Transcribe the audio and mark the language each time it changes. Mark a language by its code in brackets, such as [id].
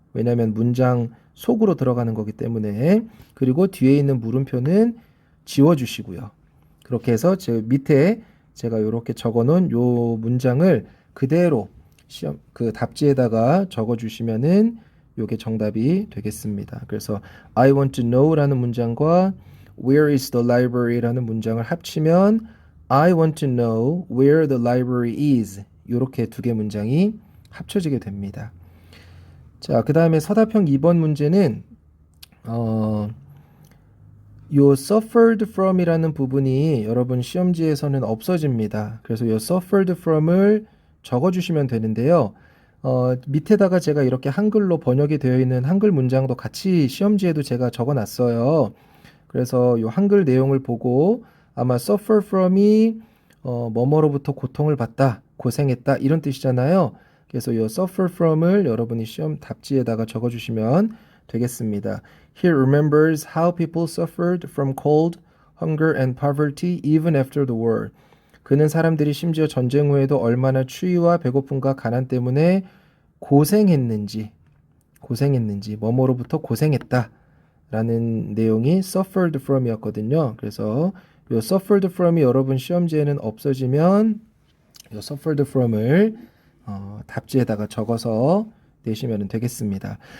[ko] 왜냐하면 문장 속으로 들어가는 거기 때문에. 그리고 뒤에 있는 물음표는 지워주시고요. 그렇게 해서 밑에 제가 이렇게 적어놓은 요 문장을 그대로 시험 그 답지에다가 적어주시면은 요게 정답이 되겠습니다. 그래서 [en] I want to know [ko] 라는 문장과 [en] Where is the library [ko] 라는 문장을 합치면 [en] I want to know where the library is. [ko] 이렇게 2개 문장이 합쳐지게 됩니다. 자, 그 다음에 서답형 2번 문제는 요 suffered from이라는 부분이 여러분 시험지에서는 없어집니다. 그래서 요 suffered from을 적어주시면 되는데요. 밑에다가 제가 이렇게 한글로 번역이 되어 있는 한글 문장도 같이 시험지에도 제가 적어놨어요. 그래서 요 한글 내용을 보고 아마 suffer from이 뭐뭐로부터 고통을 받다, 고생했다 이런 뜻이잖아요. 그래서 요 suffer from을 여러분이 시험 답지에다가 적어주시면 되겠습니다. [en] He remembers how people suffered from cold, hunger and poverty even after the war. [ko] 그는 사람들이 심지어 전쟁 후에도 얼마나 추위와 배고픔과 가난 때문에 고생했는지 뭐뭐로부터 고생했다 라는 내용이 suffered from이었거든요. 그래서 요 suffered from이 여러분 시험지에는 없어지면 요 suffered from을 답지에다가 적어서 내시면 되겠습니다.